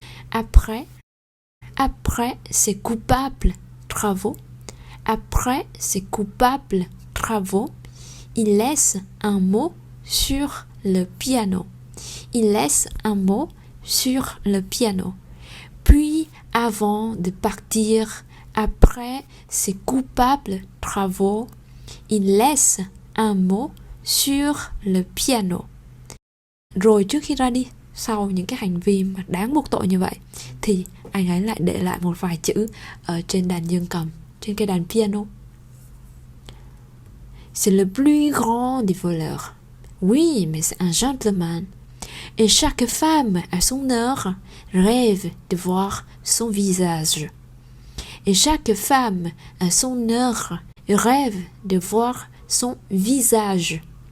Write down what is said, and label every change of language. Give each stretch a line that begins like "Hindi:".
French: Après, après ces coupables travaux, après ces coupables travaux, il laisse un mot sur le piano. Il laisse un mot sur le piano. Puis avant de partir, après ces coupables travaux, il laisse un mot sur le piano.
Vietnamese: Rồi trước khi ra đi, sau những cái hành vi mà đáng buộc tội như vậy, thì anh ấy lại để lại một vài chữ ở trên đàn dương cầm, trên cái đàn piano.
French: C'est le plus grand des voleurs. Oui, mais c'est un gentleman. Et chaque femme à son heure rêve de voir son visage. Et chaque femme à son heure rêve de voir son visage.